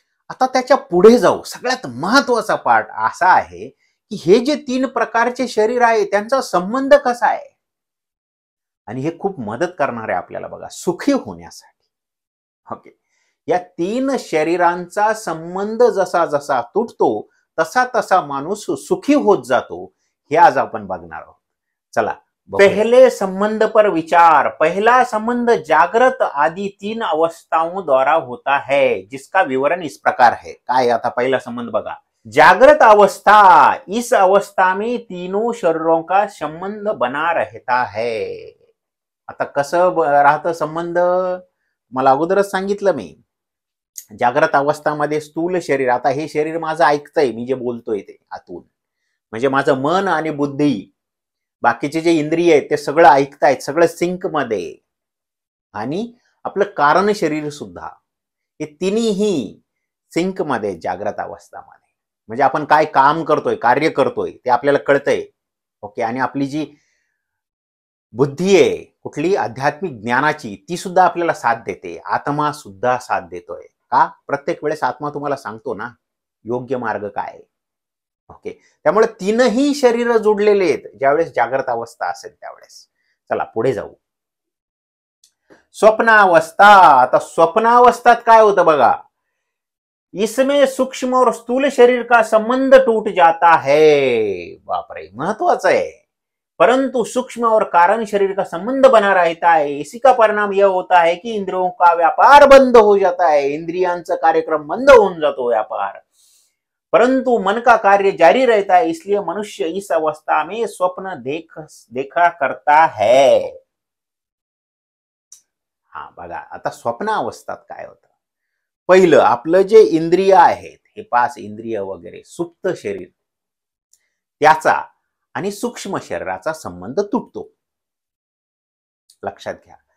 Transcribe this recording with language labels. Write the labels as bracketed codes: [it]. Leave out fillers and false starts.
[mr] आता त्याच्या पुढे जाऊ. सगळ्यात महत्वाचा पार्ट असा आहे की हे जे 3 प्रकारचे शरीर आहे त्यांचा संबंध कसा आहे, आणि हे खूप मदत करणार आहे आपल्याला बघा सुखी होण्यासाठी. ओके. या 3 शरीरांचा संबंध जसा जसा तुटतो तसा तसा माणूस सुखी होत जातो, हे आज आपण बघणार आहोत. [hi] चला, पहले संबंध पर विचार. पहला संबंध जागृत आदि 3 अवस्थाओं द्वारा होता है, जिसका विवरण इस प्रकार है. [mr] काय आता पहिला संबंध बघा. [hi] जागृत अवस्था, इस अवस्था में तीनों शरीरों का संबंध बना रहता है. [mr] आता कसं राहतं संबंध? मला अगोदरच सांगितलं मी. जागृत अवस्थामध्ये स्थूल शरीर, आता हे शरीर माझं ऐकतंय मी जे बोलतोय ते आतून, म्हणजे माझं मन आणि बुद्धी, बाकीचे जे इंद्रिय आहेत ते सगळं ऐकतायत, सगळं सिंक मध्ये. आणि आपलं कारण शरीर सुद्धा, हे तिन्ही सिंक मध्ये जागृत अवस्थामध्ये. म्हणजे आपण काय काम करतोय, कार्य करतोय ते आपल्याला कळतंय. ओके. आणि आपली जी बुद्धी आहे कुठली आध्यात्मिक ज्ञानाची, ती सुद्धा आपल्याला साथ देते. आत्मा सुद्धा साथ देतोय. का? प्रत्येक वेळेस आत्मा तुम्हाला सांगतो ना योग्य मार्ग काय. ओके. त्यामुळे 3ही शरीर जोडलेले आहेत ज्यावेळेस जागृत अवस्था असेल त्यावेळेस. चला पुढे जाऊ. स्वप्नावस्था. आता स्वप्नावस्थात काय होतं बघा. [hi] इसमें सूक्ष्म और स्थूल शरीर का संबंध टूट जाता है. [mr] बापरे, महत्वाचं आहे. [hi] परंतु सूक्ष्म और कारण शरीर का संबंध बना रहता है. इसी का परिणाम यह होता है कि इंद्रियों का व्यापार बंद हो जाता है. [mr] इंद्रियांचा कार्यक्रम बंद होऊन जातो, व्यापार. [hi] परंतु मन का कार्य जारी रहता है. इसलिए मनुष्य इस अवस्था में स्वप्न देखा करता है. [mr] हा बघा, आता स्वप्न अवस्थात काय होतं? पहिलं आपलं जे इंद्रिय आहेत, हे 5 इंद्रिय वगैरे, सुप्त शरीर, त्याचा आणि सूक्ष्म शरीराचा संबंध तुटतो. लक्षात घ्या.